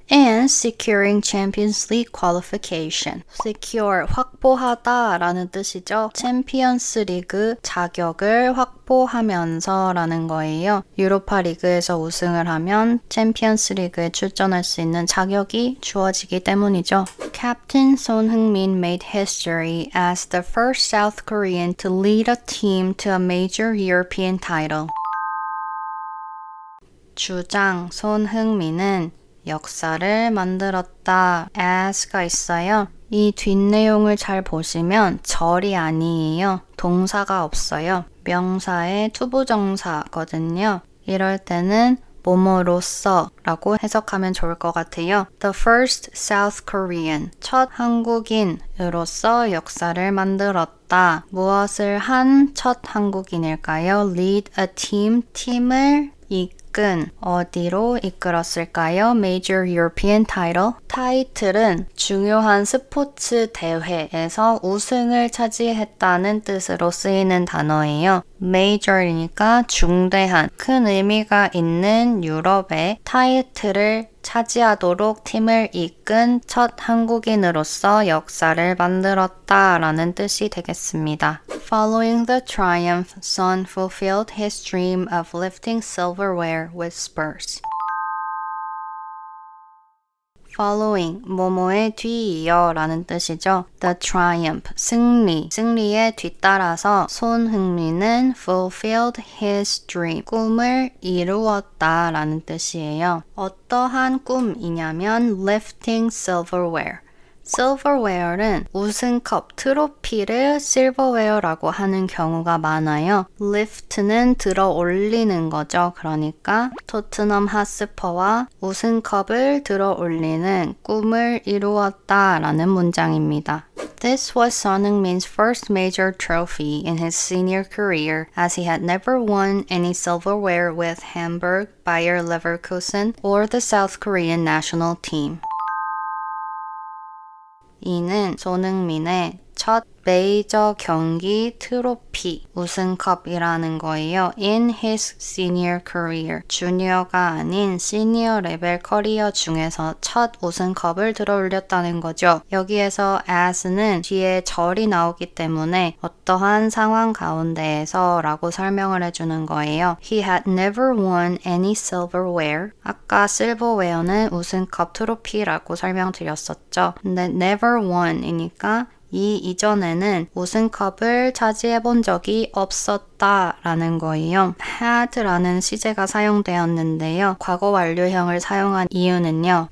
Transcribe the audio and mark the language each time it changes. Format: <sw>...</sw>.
<en>And securing Champions League qualification.</en> <ko>secure, 확보하다 라는 뜻이죠. 챔피언스 리그 자격을 확보하면서 라는 거예요. 유로파 리그에서 우승을 하면 챔피언스 리그에 출전할 수 있는 자격이 주어지기 때문이죠.</ko> <en>Captain Son Heung-min made history as the first South Korean to lead a team to a major European title.</en> <ko>주장 손흥민은 역사를 만들었다. as가 있어요. 이 뒷내용을 잘 보시면 절이 아니에요. 동사가 없어요. 명사의 투부정사거든요. 이럴 때는 뭐뭐로써 라고 해석하면 좋을 것 같아요.</ko> <en>The first South Korean,</en> <ko>첫 한국인으로서 역사를 만들었다. 무엇을 한 첫 한국인일까요?</ko> <en>Lead a team,</en> <ko>팀을 이끈, 어디로 이끌었을까요?</ko> <en>Major European title.</en> <ko>타이틀은 중요한 스포츠 대회에서 우승을 차지했다는 뜻으로 쓰이는 단어예요. Major이니까 중대한, 큰 의미가 있는 유럽의 타이틀을 차지하도록 팀을 이끈 첫 한국인으로서 역사를 만들었다라는 뜻이 되겠습니다.</ko> <en>Following the triumph, Son fulfilled his dream of lifting silverware with Spurs.</en> <ko>Following, 뭐뭐에 뒤이어 라는 뜻이죠.</ko> <en>The triumph,</en> <ko>승리에 뒤따라서 손흥민은</ko> <en>fulfilled his dream,</en> <ko>꿈을 이루었다 라는 뜻이에요. 어떠한 꿈이냐면</ko> <en>lifting silverware.</en> <ko>silverware는 우승컵, 트로피를 silverware라고 하는 경우가 많아요. lift는 들어 올리는 거죠. 그러니까 토트넘 핫스퍼와 우승컵을 들어 올리는 꿈을 이루었다라는 문장입니다.</ko> <en>This was Son Heung-min's first major trophy in his senior career, as he had never won any silverware with Hamburg, Bayer Leverkusen, or the South Korean national team.</en> <ko>이는 손흥민의 첫 메이저 경기 트로피 우승컵이라는 거예요.</ko> <en>In his senior career.</en> <ko>주니어가 아닌 시니어 레벨 커리어 중에서 첫 우승컵을 들어올렸다는 거죠. 여기에서 as는 뒤에 절이 나오기 때문에 어떠한 상황 가운데에서 라고 설명을 해주는 거예요.</ko> <en>He had never won any silverware.</en> <ko>아까 silverware는 우승컵 트로피라고 설명드렸었죠. 근데</ko> <en>never won</en> <ko>이니까 이 이전에는 우승컵을 차지해 본 적이 없었다 라는 거예요. had라는 시제가 사용되었는데요. 과거 완료형을 사용한 이유는요.</ko>